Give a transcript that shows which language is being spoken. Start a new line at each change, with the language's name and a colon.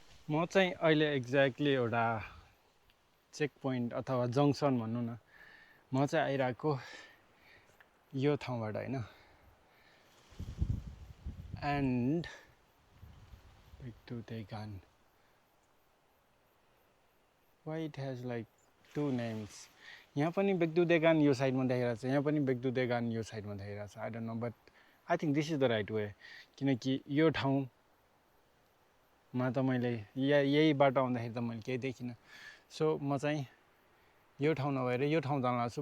Nepali: म चाहिँ अहिले एक्ज्याक्टली एउटा चेक पोइन्ट अथवा जङ्सन भनौँ न, म चाहिँ आइरहेको यो ठाउँबाट होइन.
English: And Baekdudaegan. Why it has like two names?
Nepali: यहाँ पनि Baekdudaegan यो साइडमा देखाइरहेको छ, यहाँ पनि Baekdudaegan यो साइडमा देखाइरहेको छ.
English: I don't know but I think this is the right way.
Nepali: किनकि यो ठाउँमा त मैले यही बाटो आउँदाखेरि त मैले केही देखिनँ. सो म चाहिँ यो ठाउँ नभएर यो ठाउँ जान लाग्छु.